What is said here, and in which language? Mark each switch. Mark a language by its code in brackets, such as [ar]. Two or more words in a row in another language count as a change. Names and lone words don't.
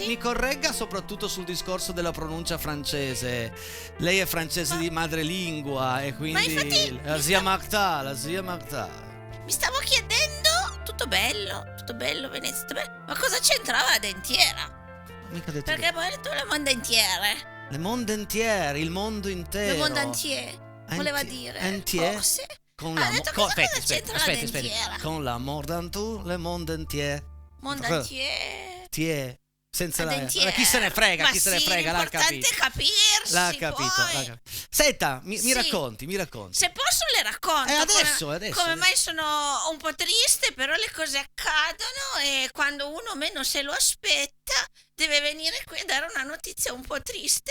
[it] mi corregga soprattutto sul discorso della pronuncia francese. Lei è francese di madrelingua e quindi infatti la zia Marta, la zia Marta. Mi stavo chiedendo, tutto bello, Venezia, tutto bello, ma cosa c'entrava la dentiera? Mica detto Perché poi ha detto [fr] le monde entiere, le monde entiere, [it] il mondo intero. [fr] le monde entier, [it] voleva dire, entier. forse. Con Ha la detto mo- cosa c'entra la aspetta. dentiera? [fr] Con l'amour dans tout le monde entier. Monde entier. [it] Tiè. Senza La la dentiera. chi se ne frega, Ma chi se ne sì, frega, l'ha l'importante capito. è capirsi, L'ha capito, poi. l'ha capito. Senta, mi Sì. racconti. Se posso le racconto adesso, come, adesso, come adesso. mai sono un po' triste, però le cose accadono e quando uno meno se lo aspetta deve venire qui a dare una notizia un po' triste.